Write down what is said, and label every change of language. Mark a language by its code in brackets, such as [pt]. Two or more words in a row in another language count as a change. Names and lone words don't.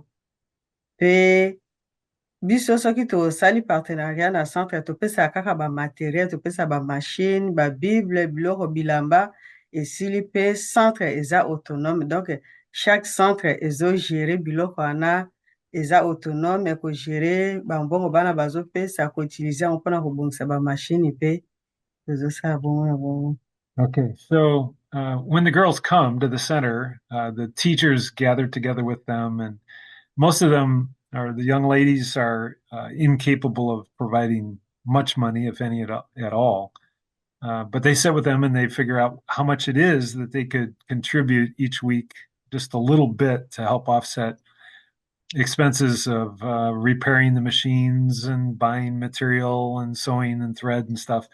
[ln] Pe biso soki tosali partenariat na centre topesa kaka bamateriel, topesa bamashine, babible, biloko bilamba esili, pe centre eza autonome. [fr] Donc chaque centre [ln] ezogere biloko wana eza autonome, ekogere bambongo bana bazopesa koutilize yango mpona kobongisa bamashine pe tozosala bongo na bongo. [en] Okay, so when the girls come to the center, the teachers gather together with them, and most of them, or the young ladies, are incapable of providing much money, if any at all. But they sit with them and they figure out how much it is that they could contribute each week, just a little bit to help offset expenses of repairing the machines and buying material and sewing and thread and stuff.